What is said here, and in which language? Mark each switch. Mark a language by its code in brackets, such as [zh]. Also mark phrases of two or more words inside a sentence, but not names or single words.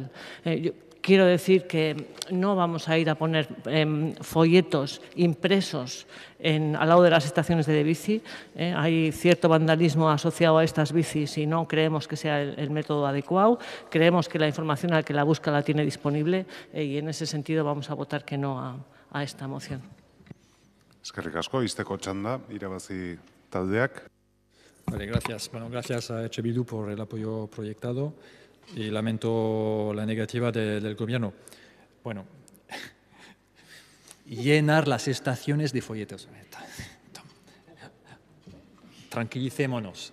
[es] Quiero decir que no vamos a ir a poner folletos impresos al lado de las estaciones de bici. Hay cierto vandalismo asociado a estas bicis y no creemos que sea el método adecuado. Creemos que la información al que la busca la tiene disponible y en ese sentido vamos a votar que no a esta moción. [eu] Eskerrik asko, izteko txanda, irabazi taldeak. [es] Vale, gracias. Bueno, gracias a EH Bildu por el apoyo proyectado. Y lamento la negativa del gobierno. Bueno, llenar las estaciones de folletos. Tranquilicémonos.